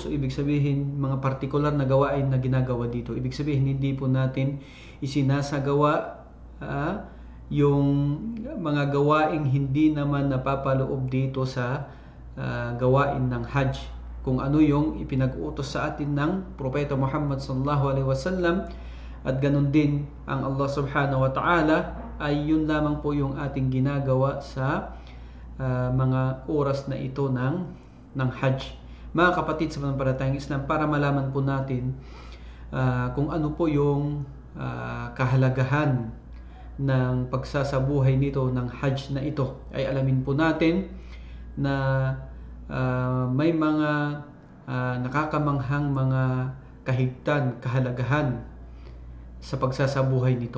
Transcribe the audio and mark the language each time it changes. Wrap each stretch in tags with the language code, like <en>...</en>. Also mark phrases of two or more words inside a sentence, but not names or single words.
<tl>Ibig sabihin mga partikular na gawain na ginagawa dito. Ibig sabihin hindi po natin isinasagawa yung mga gawaing hindi naman napapaloob dito sa gawain ng Hajj, kung ano yung ipinag-utos sa atin ng Propeta Muhammad</tl> <ar>صلى الله عليه وسلم.</ar> <tl>At ganun din ang Allah</tl> <ar>سبحانه وتعالى</ar> <tl>ay yun lamang po yung ating ginagawa sa mga oras na ito ng Hajj. Mga kapatid sa pananampalatayang Islam, para malaman po natin kung ano po yung kahalagahan ng pagsasabuhay nito ng Hajj na ito, ay alamin po natin na may mga nakakamanghang mga kahigtan, kahalagahan sa pagsasabuhay nito.</tl>